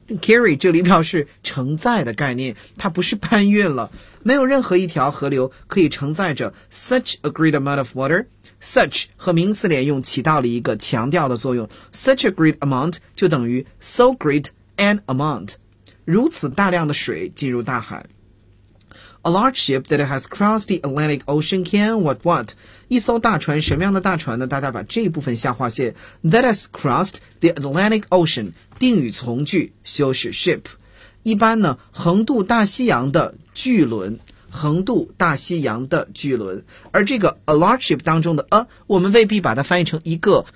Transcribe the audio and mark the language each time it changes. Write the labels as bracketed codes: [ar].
[zh] carry 这里表示承载的概念，它不是搬运了，没有任何一条河流可以承载着 [en] such a great amount of water。 [zh] such 和名词连用起到了一个强调的作用， [en] such a great amount [zh] 就等于 [en] so great an amount. [zh] 如此大量的水进入大海。 [en] A large ship that has crossed the Atlantic Ocean can what? [zh] 一艘大船，什么样的大船呢？大家把这一部分下划线。 [en] That has crossed the Atlantic Ocean. [zh] 定语从句修饰 [en] ship. [zh] 一般呢，横渡大西洋的巨轮。横渡大西洋的巨轮，而这个 [en] a large ship [zh] 当中的 a， 我们未必把它翻译成一个。